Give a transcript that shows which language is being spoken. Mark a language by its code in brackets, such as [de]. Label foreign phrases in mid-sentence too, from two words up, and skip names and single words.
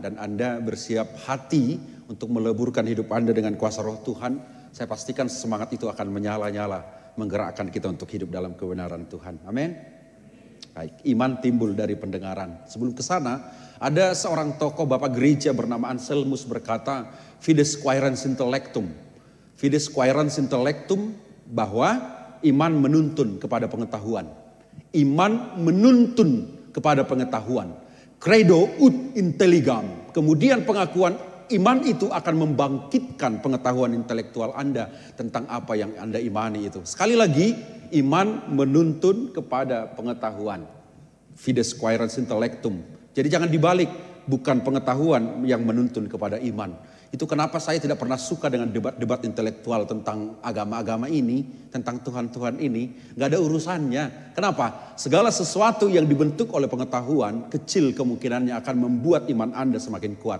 [id] Dan Anda bersiap hati untuk meleburkan hidup Anda dengan kuasa roh Tuhan. Saya pastikan semangat itu akan menyala-nyala, menggerakkan kita untuk hidup dalam kebenaran Tuhan. Amin. Baik, iman timbul dari pendengaran. Sebelum ke sana, ada seorang tokoh bapak gereja bernama Anselmus berkata, [la] Fides quaerens intellectum. Fides quaerens intellectum, [id] bahwa iman menuntun kepada pengetahuan. Iman menuntun kepada pengetahuan. [la] Credo ut intelligam. [id] Kemudian pengakuan iman itu akan membangkitkan pengetahuan intelektual Anda tentang apa yang Anda imani itu. Sekali lagi, iman menuntun kepada pengetahuan. [la] Fides quaerens intellectum. [id] Jadi jangan dibalik, bukan pengetahuan yang menuntun kepada iman. Itu kenapa saya tidak pernah suka dengan debat-debat intelektual tentang agama-agama ini, tentang Tuhan-Tuhan ini. Gak ada urusannya. Kenapa? Segala sesuatu yang dibentuk oleh pengetahuan, kecil kemungkinannya akan membuat iman Anda semakin kuat.